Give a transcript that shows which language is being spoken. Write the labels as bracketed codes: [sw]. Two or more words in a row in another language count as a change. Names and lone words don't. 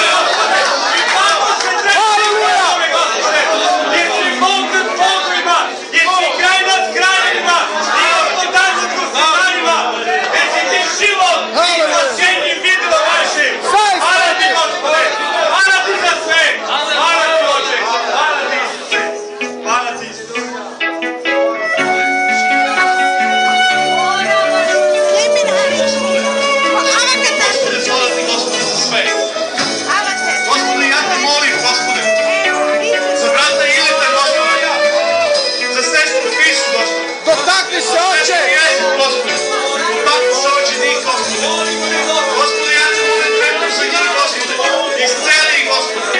[sr] I kako se treba Tome, Gospode, jer si Bog nad bogovima, jer si kraj nad krajevima i gospodar nad gospodarima, jer si Ti život i spasenje videlo naše. Hvala Ti, Gospode, hvala Ti za sve, hvala Ti, Oče, hvala Ti, Isuse, hvala Ti, Isuse. Господи, слава Ти, Господи, за sve. Господи, ja Te molim, Gospode, za brata Ileta, Gospode, za sestru Krisu, Gospode. Dotakni se, Oče! Господи, доtakни се очи njih, Gospode. Господи, ja Te molim trenutno za njih, Gospode. Isceli ih, Gospode.